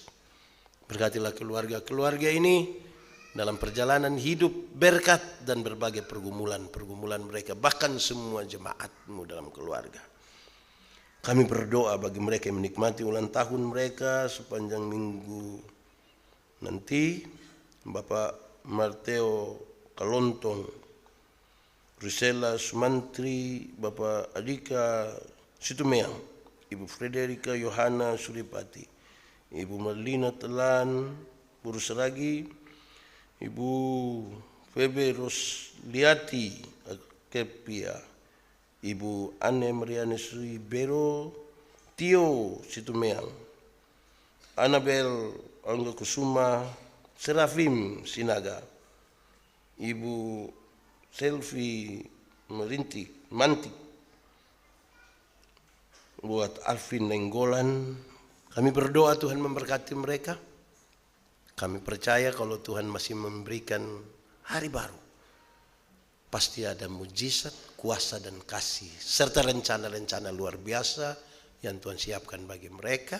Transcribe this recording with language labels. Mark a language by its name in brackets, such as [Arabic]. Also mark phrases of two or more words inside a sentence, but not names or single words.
[Indonesian] Berkatilah keluarga-keluarga ini dalam perjalanan hidup, berkat dan berbagai pergumulan mereka, bahkan semua jemaat-Mu dalam keluarga. Kami berdoa bagi mereka yang menikmati ulang tahun mereka sepanjang minggu nanti, Bapak Marteo Kalontong, Risela Sumantri, Bapak Adika Situmeang, Ibu Frederika Yohana Suripati, Ibu Marlina Telan Purusaragi, Ibu Febe Rosliati Kepia, Ibu Anne Mariane Suibero, Tio Situmeang, Anabel Angga Kusuma, Serafim Sinaga, Ibu Selvi Mantik, buat Alvin Nenggolan. Kami berdoa Tuhan memberkati mereka. Kami percaya kalau Tuhan masih memberikan hari baru, pasti ada mujizat, kuasa dan kasih, serta rencana-rencana luar biasa yang Tuhan siapkan bagi mereka.